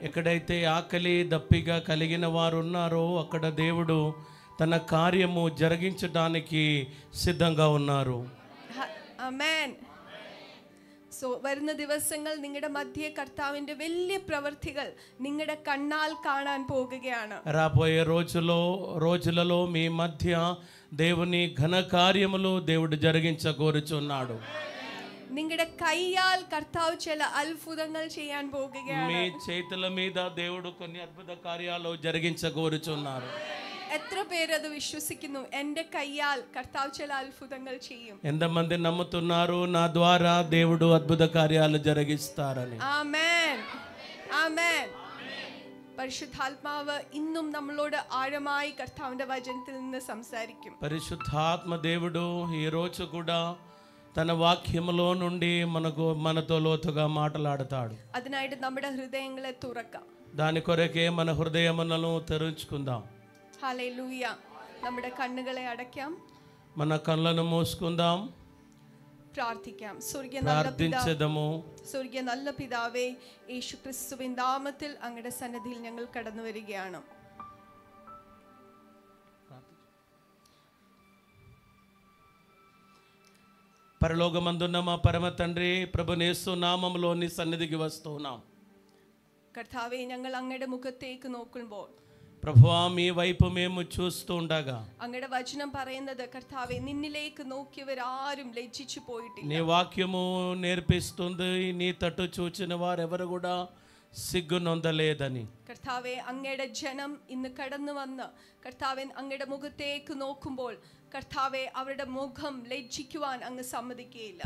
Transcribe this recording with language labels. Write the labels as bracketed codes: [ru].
[te] ఎక్కడైతే ఆకలి దప్పిగా కలిగిన వారు ఉన్నారో అక్కడ దేవుడు తన కార్యము జరిగించడానికి సిద్ధంగా ఉన్నారు. [ml] ആമേൻ. സോ വരുന്ന ദിവസങ്ങൾ നിങ്ങളുടെ മധ്യേ കർത്താവിന്റെ വലിയ പ്രവൃത്തികൾ നിങ്ങളുടെ കണ്ണാൽ കാണാൻ പോകുകയാണ്. [te] రాబోయే రోజులలో మీ మధ్య దేవుని ఘన కార్యములు దేవుడు జరిగించగోరుచున్నాడు. [ml] നിങ്ങളുടെ കൈയാൽ കർത്താവ് ചില അത്ഭുതങ്ങൾ ചെയ്യാൻ പോകുകയാണ്. [te] మీ చేతుల మీద దేవుడు కొన్ని అద్భుత కార్యాలు జరిగించగోరుచున్నారు. [ml] എത്ര പേര് അത് വിശ്വസിക്കുന്നു? എൻ്റെ കൈയാൽ കർത്താവ് ചില അത്ഭുതങ്ങൾ ചെയ്യും. [te] ఎంతమంది నమ్ముతున్నారు నా ద్వారా దేవుడు అద్భుత కార్యాలు జరిగిస్తారని? [ml] ആമേൻ. ആമേൻ. പരിശുദ്ധാത്മാവ് ഇന്നും നമ്മളോട് ആഴമായി കർത്താവിന്റെ വചനത്തിൽ നിന്ന് സംസാരിക്കും. [te] పరిశుద్ధాత్మ దేవుడు ఈ రోజు కూడా తన వాక్యములో నుండి మనతో లోతుగా మాట్లాడతాడు. [ml] അതിനായിട്ട് നമ്മുടെ ഹൃദയങ്ങളെ തുറക്കാം. [te] దాని కొరకే మన హృదయములను తెరుచుకుందాం. [ml] ഹല്ലേലൂയ. നമ്മുടെ കണ്ണുകളെ അടയ്ക്കാം. [te] మన కళ్ళను మూసుకుందాం. [ml] പ്രാർത്ഥിക്കാം. പ്രാർത്ഥിച്ചതമോ സ്വർഗീയ നല്ല പിതാവേ, യേശു ക്രിസ്തുവിൻ നാമത്തിൽ അങ്ങയുടെ സന്നിധിയിൽ ഞങ്ങൾ കടന്നു വരികയാണ്. [te] పరలోకమందున్న మా పరమ తండ్రి, ప్రభువైన యేసు నామములో నీ సన్నిధికి వస్తున్నాం. [ml] കർത്താവേ, ഞങ്ങൾ അങ്ങയുടെ മുഖത്തേക്ക് നോക്കുമ്പോൾ [te] ప్రభువా మీ వైపు మేము చూస్తూ ఉండగా [ml] അങ്ങയുടെ വചനം പറയുന്നത് കർത്താവേ, നിന്നിലേക്ക് നോക്കിയവരാരും ലജ്ജിച്ചു പോയിട്ടില്ല. [te] నీ వాక్యము నేర్పిస్తుంది నీ తట్టు చూచిన వారెవరు కూడా సిగ్గు నొందలేదని. [ml] കർത്താവേ, അങ്ങയുടെ ജനം ഇന്ന് കടന്നു വന്ന് കർത്താവേ അങ്ങയുടെ മുഖത്തേക്ക് നോക്കുമ്പോൾ കർത്താവേ അവരുടെ മുഖം ലജ്ജിക്കുവാൻ അങ്ങ് സമ്മതിക്കുകയില്ല.